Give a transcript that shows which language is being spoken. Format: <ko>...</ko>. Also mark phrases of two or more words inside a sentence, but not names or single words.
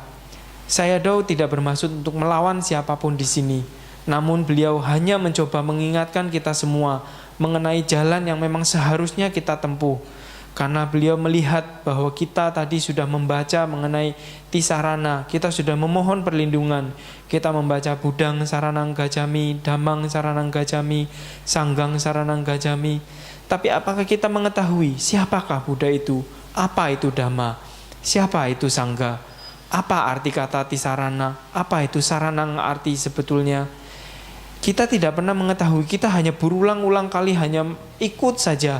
<id>Sayadaw tidak bermaksud untuk melawan siapapun di sini. Namun beliau hanya mencoba mengingatkan kita semua mengenai jalan yang memang seharusnya kita tempuh. Karena beliau melihat bahwa kita tadi sudah membaca mengenai Tisarana, kita sudah memohon perlindungan.</id> <pi>Kita membaca Budang Saranang Gacami, Dhammang Saranang Gacami, Sanggang Saranang Gacami.</pi> <id>Tapi apakah kita mengetahui siapakah Buddha itu? Apa itu Dhamma? Siapa itu Sangga? Apa arti kata Tisarana? Apa itu Saranang arti sebetulnya? Kita tidak pernah mengetahui, kita hanya berulang-ulang kali hanya ikut saja.</id>